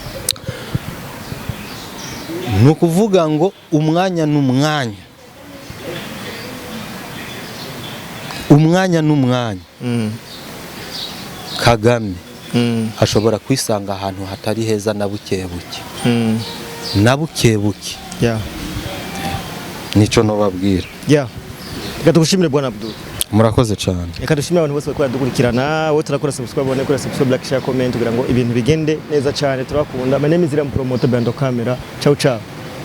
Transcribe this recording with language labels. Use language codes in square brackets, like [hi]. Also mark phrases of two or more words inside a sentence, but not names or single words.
[rw] Nukuvuga ngo umwanya n'umwanya Kagame ashobora kwisanga ahantu hatari heza na bukebuke nico nobabwira. Reka tugushimire Bwana Abdul. Murakoze cyane. Reka dushimire abantu bose bakora dukurikirana, wowe turakora subscribe, bone kora subscribe, [en] like, share, comment [rw] kugira ngo ibintu bigende neza cyane. Turakunda. [en] My name is Iram Promoter Bando Camera. [it] Ciao ciao.